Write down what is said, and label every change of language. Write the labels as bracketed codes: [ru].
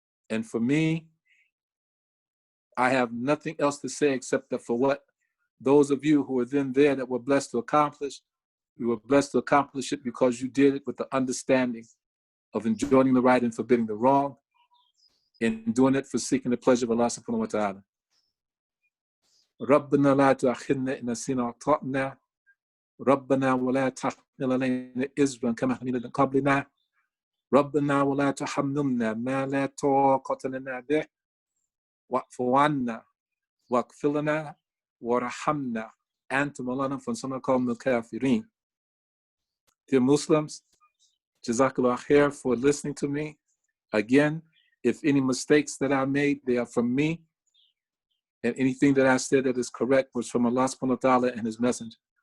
[en] And for me, I have nothing else to say except that for what those of you who were then there that were blessed to accomplish, you were blessed to accomplish it because you did it with the understanding of enjoining the right and forbidding the wrong, and doing it for seeking the pleasure of Allah subhanahu wa ta'ala. [ar] ربنا لا تؤاخذنا إن نسينا وأخطأنا ربنا ولا تحمل علينا إصرا كما حملنا من قبلنا ربنا ولا تحملنا ما لا طاقة لنا به واعف عنا واغفر لنا وارحمنا أنت مولانا فانصرنا قوم الكافرين. [en] Dear Muslims, Jazakallah khair for listening to me. Again, if any mistakes that I made, they are from me. And anything that I said that is correct was from Allah subhanahu wa ta'ala and His Messenger.